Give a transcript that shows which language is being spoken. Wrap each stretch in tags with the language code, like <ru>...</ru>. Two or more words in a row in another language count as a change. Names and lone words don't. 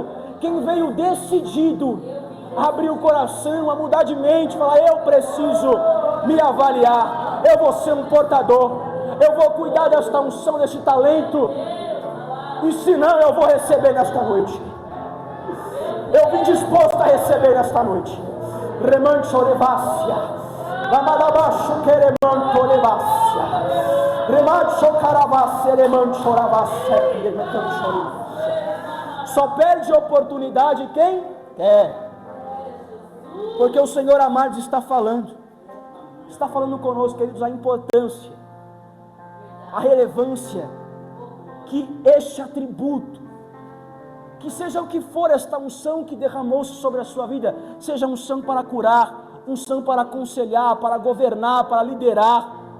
<pt>Quem veio decidido a abrir o coração, a mudar de mente, falar: eu preciso me avaliar, eu vou ser um portador, eu vou cuidar desta unção, deste talento, e se não, eu vou receber nesta noite. Eu vim disposto a receber nesta noite. Remancho levácia, ramadabaixo queremanto levácia, remancho caravacia, remancho ravácia. Só perde oportunidade quem quer, porque o Senhor amado está falando conosco, queridos, a importância, a relevância que este atributo, que seja o que for esta unção que derramou-se sobre a sua vida, seja unção para curar, unção para aconselhar, para governar, para liderar.</pt>